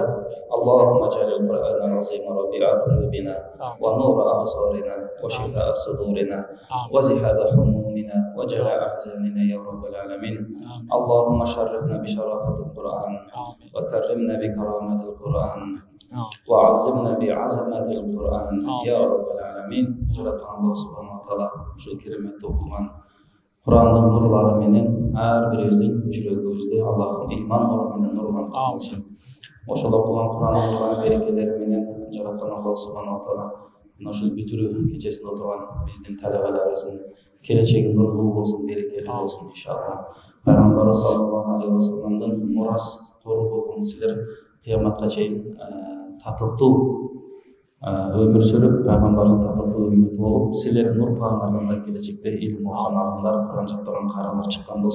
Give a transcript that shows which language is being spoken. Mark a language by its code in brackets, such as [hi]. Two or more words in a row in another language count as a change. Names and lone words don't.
[ar] اللهم اجعل القرآن العظيم ربيع قلوبنا ونور أبصارنا وشفاء صدورنا وزحاب همومنا وجلاء أحزاننا يا رب العالمين. اللهم شرفنا بشرافة القرآن وكرمنا بكرامة القرآن وعزمنا بعظمة القرآن يا رب العالمين. [ky] Жараткан Аллах [ar] سبحانه وتعالى [ky] ушул керемет окуган Курандын нурлары менен ар бирибиздин жүрөгүбүздү Аллахтын ыйман нуру менен нурландырсын. Ошол окуган Курандын нурган берекелери менен жараткан Аллах [ar] سبحانه وتعالى [ky] ушул бүтүрүү кечесинде отурган биздин талабаларыбыздын келечеги нурлуу болсун, берекелүү болсун иншалла. Пайгамбар [ar] صلى الله عليه وسلم [ky] мурас кору болгон силер кыяматка чейин татыктуу өмүр сүрүп, пайгамбардын татыктуу үммөтү болуп, силердин урпагыңардан да келечекте илим окуган адамдар, Куран жаттаган каралар чыккан болсун.